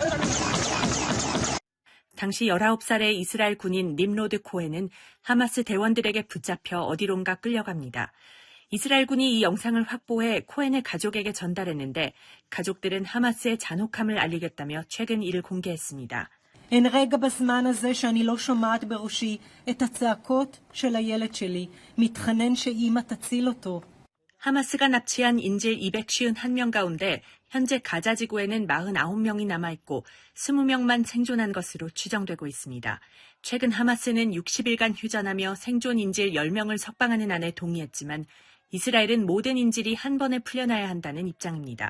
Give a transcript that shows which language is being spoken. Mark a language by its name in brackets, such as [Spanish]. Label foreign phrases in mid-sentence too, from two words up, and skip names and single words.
[Korean] 당시 19살의 이스라엘 군인 림로드 코헨은 하마스 대원들에게 붙잡혀 어디론가 끌려갑니다. 이스라엘군이 이 영상을 확보해 코헨의 가족에게 전달했는데 가족들은 하마스의 잔혹함을 알리겠다며 최근 이를 공개했습니다. [Hebrew] אין רגע בזמן הזה שאני לא שומעת בראשי את הצעקות של הילד שלי, מתחנן שאמא תציל אותו. [Korean] 하마스가 납치한 인질 251명 가운데 현재 가자 지구에는 49명이 남아있고 20명만 생존한 것으로 추정되고 있습니다. 최근 하마스는 60일간 휴전하며 생존 인질 10명을 석방하는 안에 동의했지만 이스라엘은 모든 인질이 한 번에 풀려나야 한다는 입장입니다.